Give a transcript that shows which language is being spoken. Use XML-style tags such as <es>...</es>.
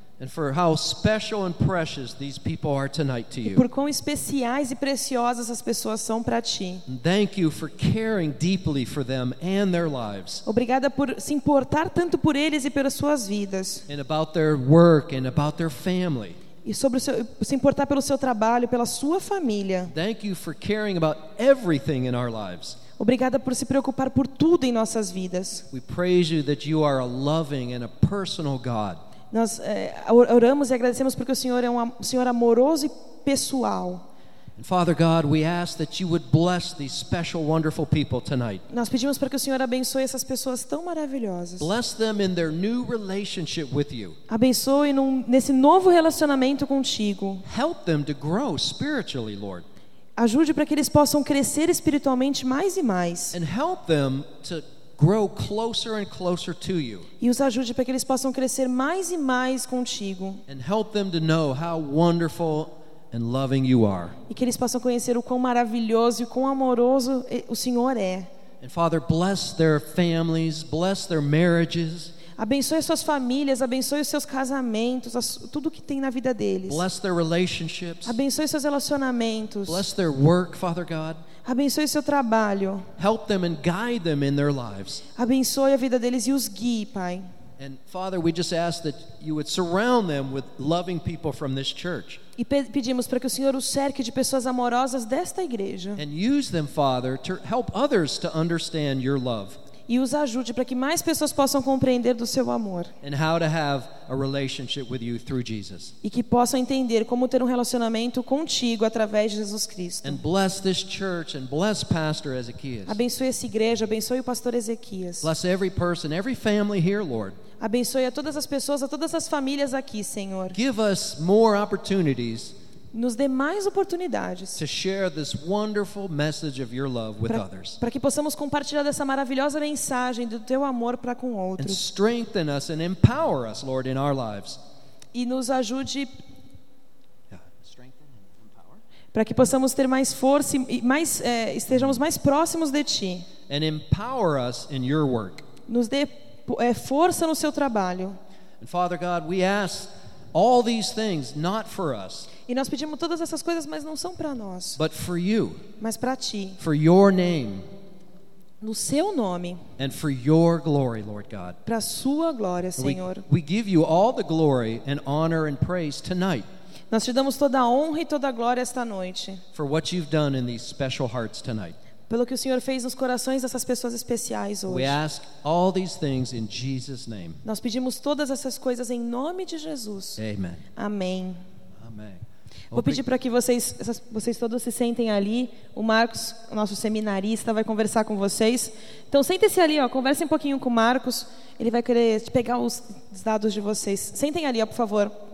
<en>And for how special and precious these people are tonight to you.</en> <pt>E por quão especiais e preciosas as pessoas são para ti.</pt> <en>Thank you for caring deeply for them and their lives.</en> <pt>Obrigada por se importar tanto por eles e pelas suas vidas.</pt> <en>And about their work and about their family.</en> <pt>E sobre se importar pelo seu trabalho, pela sua família.</pt> <en>Thank you for caring about everything in our lives.</en> <pt>Obrigada por se preocupar por tudo em nossas vidas.</pt> <en>We praise you that you are a loving and a personal God.</en> <pt>Nós oramos e agradecemos porque o Senhor é um Senhor amoroso e pessoal.</pt> <en>Father God, we ask that you would bless these special, wonderful people tonight.</en> <pt>Nós pedimos para que o Senhor abençoe essas pessoas tão maravilhosas.</pt> <en>Bless them in their new relationship with you.</en> <pt>Abençoe nesse novo relacionamento contigo.</pt> <en>Help them to grow spiritually, Lord.</en> <pt>Ajude para que eles possam crescer espiritualmente mais e mais.</pt> <en>And help them to grow closer and closer to you.</en> <pt>E os ajude para que eles possam crescer mais e mais contigo.</pt> <en>And help them to know how wonderful and loving you are.</en> <pt>E que eles possam conhecer o quão maravilhoso e o quão amoroso o Senhor é.</pt> <en>And Father, bless their families, bless their marriages.</en> <pt>Abençoe suas famílias, abençoe os seus casamentos, tudo que tem na vida deles.</pt> <en>Bless their relationships.</en> <pt>Abençoe seus relacionamentos.</pt> <en>Bless their work, Father God.</en> <pt>Abençoe seu trabalho.</pt> <en>Help them and guide them in their lives.</en> <pt>Abençoe a vida deles e os guie, Pai.</pt> <en>And Father, we just ask that you would surround them with loving people from this church.</en> <pt>E pedimos para que o Senhor os cerque de pessoas amorosas desta igreja.</pt> <en>And use them, Father, to help others to understand your love.</en> <pt>E os ajude para que mais pessoas possam compreender do seu amor.</pt> <en>And how to have a relationship with you through Jesus.</en> <pt>E que possam entender como ter um relacionamento contigo através de Jesus Cristo.</pt> <en>And bless this church and bless Pastor Ezequias.</en> <pt>Abençoe essa igreja, abençoe o Pastor Ezequias.</pt> <en>Bless every person, every family here, Lord.</en> <pt>Abençoe a todas as pessoas, a todas as famílias aqui, Senhor.</pt> <en>Give us more opportunities.</en> <pt>Nos dê mais oportunidades.</pt> <en>To share this wonderful message of your love with others.</en> <pt>Para que possamos compartilhar dessa maravilhosa mensagem do teu amor para com outros.</pt> <en>And strengthen us and empower us, Lord, in our lives.</en> <pt>E nos ajude.</pt> <en>Yeah. Strengthen and empower.</en> <pt>Para que possamos ter mais força e mais estejamos mais próximos de ti.</pt> <en>And empower us in your work.</en> <pt>Nos dê força no seu trabalho.</pt> <en>And Father God, we ask all these things not for us.</en> <pt>E nós pedimos todas essas coisas, mas não são para nós.</pt> <en>But for you.</en> <pt>Mas para ti.</pt> <en>For your name.</en> <pt>No seu nome.</pt> <en>And for your glory, Lord God.</en> <pt>Para sua glória, Senhor.</pt> <en>We give you all the glory and honor and praise tonight.</en> <pt>Nós te damos toda a honra e toda a glória esta noite.</pt> <en>For what you've done in these special hearts tonight.</en> <pt>Pelo que o Senhor fez nos corações dessas pessoas especiais hoje.</pt> <en>We ask all these things in Jesus' name.</en> <pt>Nós pedimos todas essas coisas em nome de Jesus.</pt> <en>Amen.</en> <pt>Amém. Amém. Vou pedir para que vocês todos se sentem ali. O Marcos, nosso seminarista, vai conversar com vocês. Então sentem-se ali, ó, conversem um pouquinho com o Marcos. Ele vai querer pegar os dados de vocês. Sentem ali, ó, por favor.</pt>